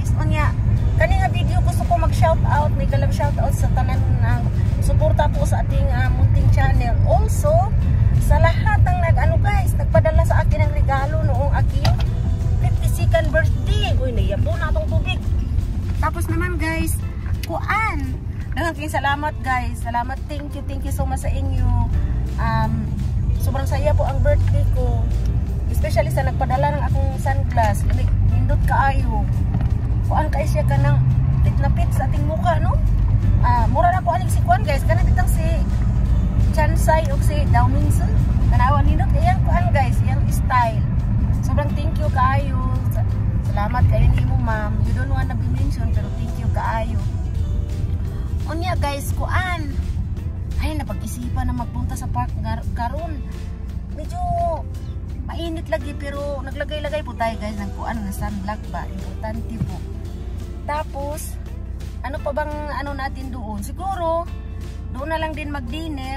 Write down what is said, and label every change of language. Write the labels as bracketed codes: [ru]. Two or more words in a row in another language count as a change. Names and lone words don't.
[ceb] Unya, kani nga video gusto ko mag-shoutout, may galang shoutout sa tanan ng [tl] suporta po sa ating munting channel. Also, sa lahat ng nagpadala sa akin ng regalo noong aking 52nd birthday. [ceb] Uy, naiyapo na itong tubig. Tapos naman guys, daghang salamat guys. Salamat, [en] thank you so much [ceb] sa inyo. [tl] Sobrang saya po ang birthday ko. Especially sa nagpadala ng akong sunglass. [ceb] Nindot kaayo. Kuan kay siya kanang pit [tl] sa ating mukha, [ceb] no? Mura na po aning si kuan guys. Kanang ditang si Chansay o si Downingson. Kanawan nindot. Ayan kuan guys. Ayan style. Sobrang [en] thank you [ceb] kaayo. Salamat kayo ni mo ma'am. [en] You don't wanna be mentioned pero thank you kaayo. [ceb] Unya guys, kuan. [tl] Ay, napag-isipan na magpunta sa park karon. Medyo [ceb] mainit lagi [tl] pero naglagay-lagay po tayo guys ng kuan ng sunblock ba. Importante po. Tapos, ano pa bang natin doon? Siguro, doon na lang din mag-dinner.